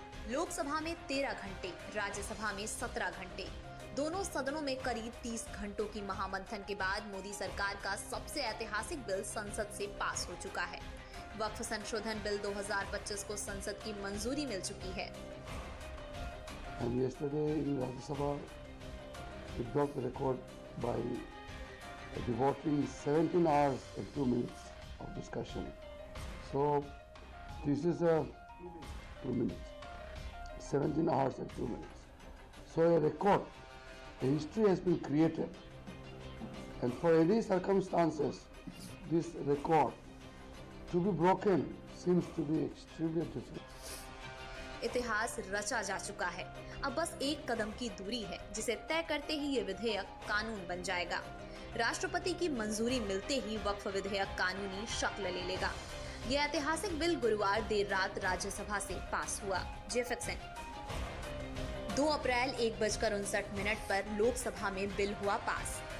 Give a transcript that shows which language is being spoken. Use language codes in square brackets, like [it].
[hi] लोकसभा में 13 घंटे, राज्यसभा में 17 घंटे, दोनों सदनों में करीब 30 घंटों की महामंथन के बाद मोदी सरकार का सबसे ऐतिहासिक बिल संसद से पास हो चुका है। वक्फ संशोधन बिल 2025 को संसद की मंजूरी मिल चुकी है। [en] And yesterday in Rajya Sabha, we broke the record by devoting 17 hours and 2 minutes of discussion. So this is a 2 minutes, 17 hours and 2 minutes. So a record, a history has been created, and for any circumstances, this record to be broken seems to be extremely difficult. [hi] इतिहास रचा जा चुका है। अब बस एक कदम की दूरी है, जिसे तय करते ही ये विधेयक कानून बन जाएगा। राष्ट्रपति की मंजूरी मिलते ही वक्फ विधेयक कानूनी शक्ल ले लेगा। यह ऐतिहासिक बिल गुरुवार देर रात राज्यसभा से पास हुआ। जेफिक्सन 2 अप्रैल 1:59 पर लोकसभा में बिल हुआ पास।